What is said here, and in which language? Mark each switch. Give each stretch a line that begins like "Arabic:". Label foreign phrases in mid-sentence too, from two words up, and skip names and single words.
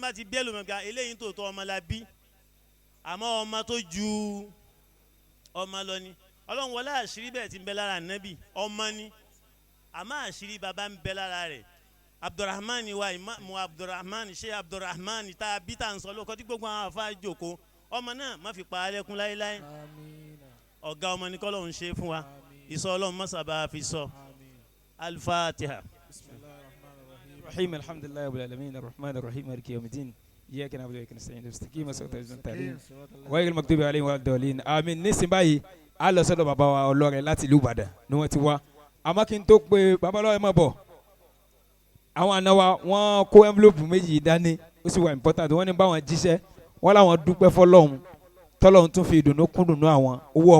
Yoruba: bá ti bí ẹlòmíràn gba eléyìí tó tọ́ ọmọ la bí àmọ́ ọmọ tó ju ọmọ lọ ni Ọlọ́run wọlé àṣírí bẹ́ẹ̀ ti ń bẹ lára anabi ọmọ ni àmọ́ àṣírí bàbá ń bẹ lára rẹ̀ Abdulrahman wa Imam Abdulrahman Sheikh Abdulrahman tá a bí tá à ń sọ lóko tí gbogbo àwọn àfa jòkó ọmọ náà má fi pa alẹ́kùn láéláé ọ̀gá ọmọ ní kọ́lọ́hún ṣe fún wa ìsọ Ọlọ́run mọ́sàbá fi sọ Al-Fatiha.
Arabic: الرحيم الحمد لله رب العالمين الرحمن الرحيم مالك يوم الدين إياك نعبد وإياك نستعين استقيم صراط المستقيم غير المغضوب عليهم ولا الضالين آمين
Yoruba: nísìnyí báyìí a lọ sọ́dọ̀ bàbá wa ọlọ́rẹ̀ láti ìlú Ìbàdàn ni wọ́n ti wá àmọ́ kí n tó pé bàbá ọlọ́rẹ̀ má bọ̀ àwọn àna wa wọ́n kó envelope méjì dání ó sì wà important wọ́n ní báwọn jíṣẹ́ wọ́n láwọn dúpẹ́ fọlọ́run tọ́lọ́run tún fi ìdùnnú kún dùnnú àwọn owó